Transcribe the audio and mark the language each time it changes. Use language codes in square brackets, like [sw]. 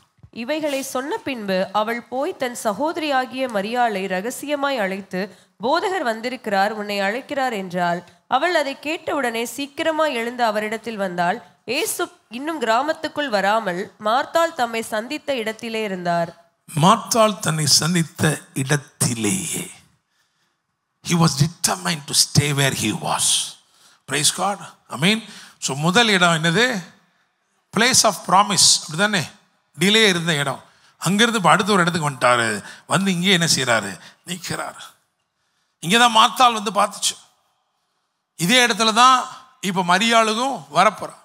[ta] இவைகளை சொன்ன பின்பு அவள் போய் தன் சகோதரியாகிய மரியாளை ரகசியமாய் அழைத்து, போதகர் வந்திருக்கிறார், உன்னை அழைக்கிறார் என்றாள். அவள் அதை கேட்டவுடனே சீக்கிரமாய் எழுந்து அவரிடத்தில் வந்தாள். இயேசு இன்னும் கிராமத்துக்குள் வராமல் மார்த்தாள் தம்மை சந்தித்த இடத்திலே இருந்தார். மார்த்தாள் தன்னை சந்தித்த இடத்திலேயே. [en] He was determined to stay where he was. Praise God. Amen. [ta] So முதல் இடம் என்னது? [en] Place of promise. [ta] அப்படிதானே? டிலே இருந்த இடம். அங்கிருந்து இப்போ அடுத்த ஒரு இடத்துக்கு வந்துட்டாரு. வந்து இங்கே என்ன செய்யறாரு? நிற்கிறார். இங்கே தான் மார்த்தாள் வந்து பார்த்துச்சு. இதே இடத்துல தான் இப்போ மரியாளுக்கும் வரப்போற.